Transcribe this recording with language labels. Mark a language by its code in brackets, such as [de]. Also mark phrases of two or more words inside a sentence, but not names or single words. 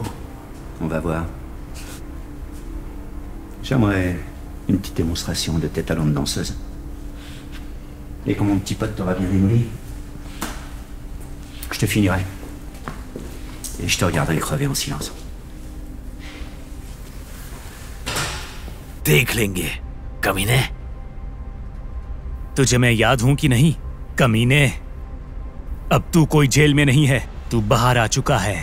[fr] On va voir. J'aimerais une petite démonstration de tes talents de danseuse. Et quand mon petit pote t'aura bien démoli, je te finirai. Et je te regarderai crever en silence. [hi] देख लेंगे, कमीने। तुझे मैं याद हूं कि नहीं, कमीने? अब तू कोई जेल में नहीं है, तू बाहर आ चुका है।